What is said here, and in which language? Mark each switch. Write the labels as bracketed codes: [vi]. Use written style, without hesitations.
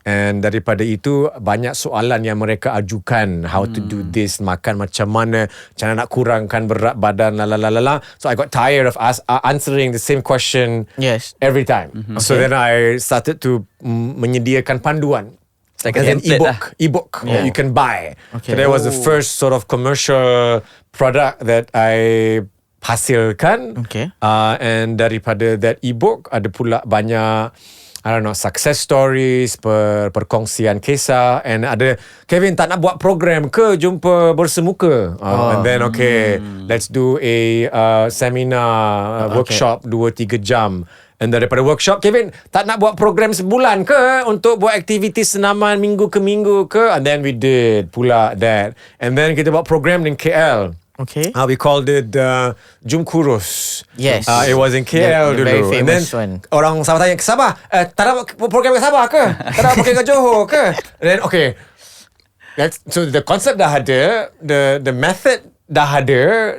[ms] And daripada itu banyak soalan yang mereka ajukan. [en] How to do this, [ms] makan macam mana, macam mana nak kurangkan berat badan, lalalala. [en] So I got tired of answering the same question every time. So then I started to [ms] menyediakan panduan. [en] Like an template ebook you can buy. Okay. So that was the first sort of commercial product that I [ms] hasilkan. [en] Okay. [ms] And daripada that ebook ada pula banyak, [en] I don't know, success stories, [ms] perkongsian kisah, and ada, Kevin tak nak buat program ke, jumpa bersemuka. [en] And then let's do a seminar, workshop 2-3 jam. [ms] And daripada workshop, Kevin tak nak buat program sebulan ke untuk buat aktiviti senaman minggu ke minggu ke. [en] And then we did [ms] pula [en] that. And then [ms] kita buat [en] program in KL. Okay. We called it Kurus. Yes. It was in KL the [ms] dulu. [en] very famous and then one. [ms] orang Sabah tanya, ke Sabah? Tak nak program ke Sabah ke? Tak nak pakai ke Johor ke? [en] And then so the concept [ms] dah ada, [en] the method dah ada.